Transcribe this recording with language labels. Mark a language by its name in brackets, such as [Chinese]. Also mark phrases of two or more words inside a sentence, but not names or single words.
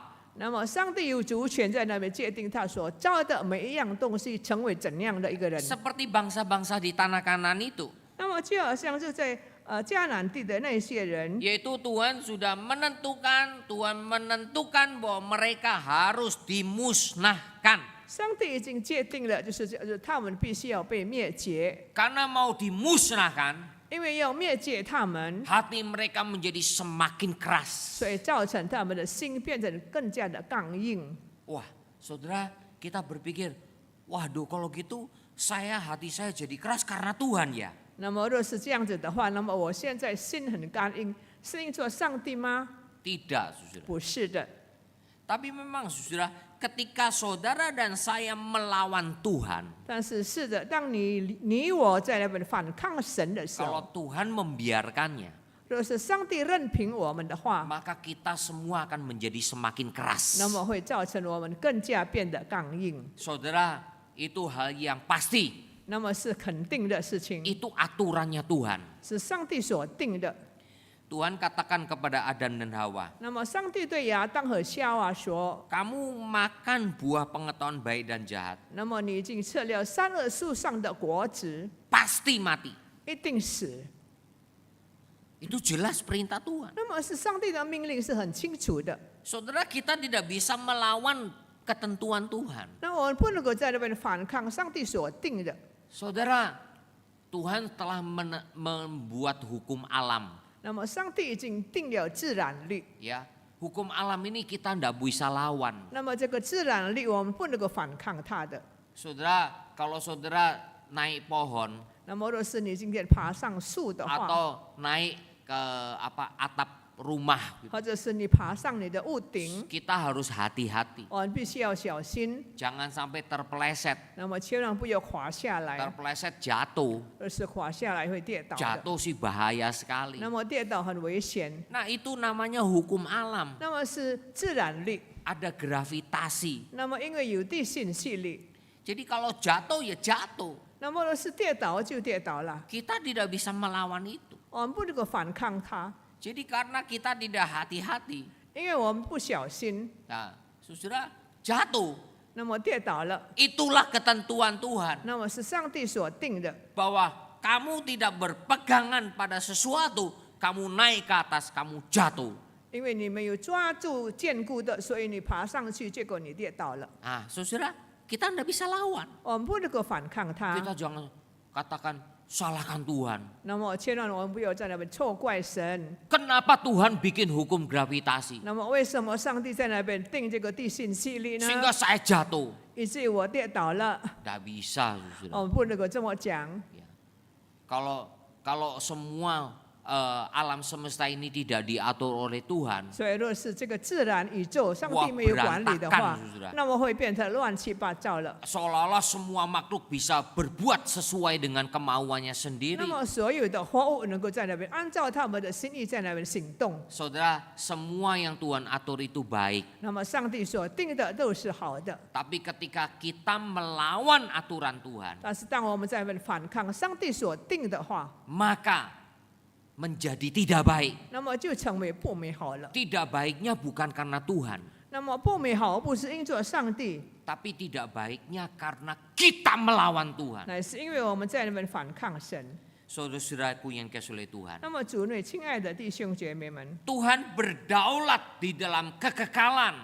[Chinese] 那么上帝有主权在那边界定他所造的每一样东西成为怎样的一个人。 [Indonesian] Seperti bangsa-bangsa di tanah Kanaan itu. [Chinese] 那么就好像是在迦南地的那些人， [Indonesian] Yaitu Tuhan sudah menentukan bahwa mereka harus dimusnahkan. [Chinese] 上帝已经界定了，就是他们必须要被灭绝， [Indonesian] Karena mau dimusnahkan, [Chinese] 因为要灭绝他们， [Indonesian] hati mereka menjadi semakin keras. [Chinese] 所以造成他们的心变成更加的刚硬。 [Indonesian] Wah, saudara, kita berpikir, waduh kalau gitu hati saya jadi keras karena Tuhan ya. [Chinese] 那么若是这样子的话，那么我现在心很刚硬，是因着上帝吗？ [Indonesian] Tidak, saudara. [Chinese] 不是的。 [Indonesian] Tapi memang saudara, ketika saudara dan saya melawan Tuhan, [Chinese] 但是是的，当你我在那边反抗神的时 [Indonesian] kalau [Chinese] 候， [Indonesian] Tuhan membiarkannya, [Chinese] 若是上帝任凭我们的话， [Indonesian] maka kita semua akan menjadi semakin keras. [Chinese] 那么会造成我们更加变得刚硬。 [Indonesian] Saudara, itu hal yang pasti. [Chinese] 那么是肯定的事情， [Indonesian] Itu aturannya Tuhan. [Chinese] 是上帝所定的。 [Indonesian] Tuhan katakan kepada Adam dan Hawa, [Chinese] 那么上帝对亚当和夏娃说 [Indonesian] kamu makan buah pengetahuan baik dan jahat, [Chinese] 那么你已经吃了善恶树上的果子， [Indonesian] pasti mati. [Chinese] 一定死。 [Indonesian] Itu jelas perintah Tuhan. [Chinese] 那么是上帝的命令是很清楚的。 [Indonesian] Saudara, kita tidak bisa melawan ketentuan Tuhan. [Chinese] 那我们不能够在那边反抗上帝所定的。 [Indonesian] Saudara, Tuhan telah membuat hukum alam. [Chinese] 那么上帝已经定了自然律， [Indonesian] Ya, hukum alam ini kita tidak bisa lawan. [Chinese] 那么这个自然律我们不能够反抗它的。 [Indonesian] Saudara, kalau saudara naik pohon [Chinese] 那么若是你今天爬上树的话， [Indonesian] atau naik ke atap rumah, [Chinese] 或者是你爬上你的屋顶， [Indonesian] kita harus hati-hati. [Chinese] 我们必须要小心， [Indonesian] Jangan sampai terpeleset, [Chinese] 那么千万不要滑下来， [Indonesian] terpeleset jatuh. [Chinese] 而是滑下来会跌倒的。 [Indonesian] Jatuh sih bahaya sekali. [Chinese] 那么跌倒很危险。 [Indonesian] Nah, itu namanya hukum alam. [Chinese] 那么是自然律， [Indonesian] Ada gravitasi. [Chinese] 那么因为有地心吸力， [Indonesian] Jadi kalau jatuh ya jatuh. [Chinese] 那么若是跌倒就跌倒了， [Indonesian] Kita tidak bisa melawan itu. [Chinese] 我们不能够反抗它， [Indonesian] Jadi karena kita tidak hati-hati, [Chinese] 因为我们不小心， [Indonesian] nah, saudara jatuh. [Chinese] 那么跌倒了， [Indonesian] Itulah ketentuan Tuhan [Chinese] 那么是上帝所定的。 [Indonesian] bahwa kamu tidak berpegangan pada sesuatu, kamu naik ke atas, kamu jatuh. [Chinese] 因为你没有抓住坚固的，所以你爬上去，结果你跌倒了。 [Indonesian] Ah, saudara, kita tidak bisa lawan. [Chinese] 我们不能够反抗它。 [Indonesian] Kita jangan katakan salahkan Tuhan. [Chinese] 那么千万我们不要在那边错怪神。 [Indonesian] Kenapa Tuhan bikin hukum gravitasi [Chinese] 那么为什么上帝在那边定这个地心吸力呢？ [Indonesian] sehingga saya jatuh? [Chinese] 以至于我跌倒了。 [Indonesian] Tidak bisa, saudara. [Chinese] 我们不能够这么讲。 [Indonesian] Ya. Kalau semua alam semesta ini tidak diatur oleh Tuhan, [Chinese] 所以若是这个自然宇宙上帝没有管理的话 [Indonesian] berantakan， [Chinese] 那么会变成乱七八糟了。 [Indonesian] seolah-olah semua makhluk bisa berbuat sesuai dengan kemauannya [Chinese] 那 [Indonesian] sendiri. [Chinese] 么所有的活物能够在那边按照他们的心意在那边行动。 [Indonesian] Saudara, semua yang Tuhan atur itu baik. [Chinese] 那么上帝所定的都是好的， [Indonesian] Tapi ketika kita melawan aturan Tuhan, [Chinese] 但是当我们在那边反抗上帝所定的话， [Indonesian] maka menjadi tidak baik. [Chinese] 那么就成为不美好了。 [Indonesian] Tidak baiknya bukan karena Tuhan, [Chinese] 那么不美好不是因着上帝， [Indonesian] tapi tidak baiknya karena kita melawan Tuhan. [Chinese] 乃是因为我们在那边反抗神。 [Indonesian] Saudara-saudaraku yang dikasihi oleh Tuhan, [Chinese] 那么主内亲爱的弟兄姐妹们， [Indonesian] Tuhan berdaulat di dalam kekekalan.